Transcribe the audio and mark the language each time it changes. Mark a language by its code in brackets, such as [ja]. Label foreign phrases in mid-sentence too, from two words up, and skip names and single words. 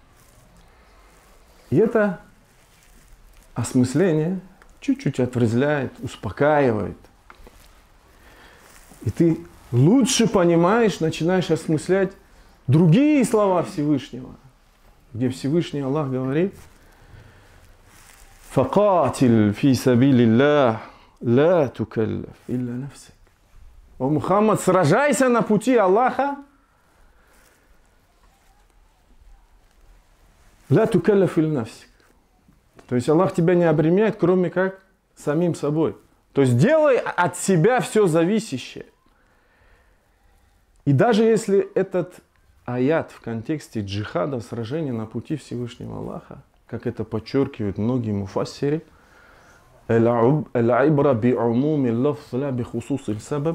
[ru] И это осмысление чуть-чуть отрезвляет, успокаивает. И ты лучше понимаешь, начинаешь осмыслять другие слова Всевышнего, где Всевышний Аллах говорит: [ar] «فقاتل في سبيل الله لا تكلف إلا نفسك». [ru] О Мухаммад, сражайся на пути Аллаха. [ar] لا تكلف إلا نفسك. [ru] То есть Аллах тебя не обременяет, кроме как самим собой. То есть делай от себя все зависящее. И даже если этот аят в контексте джихада, сражения на пути Всевышнего Аллаха, как это подчеркивают многие муфассири, [ar] «العبرة بعموم اللفظ لا بخصوص السبب».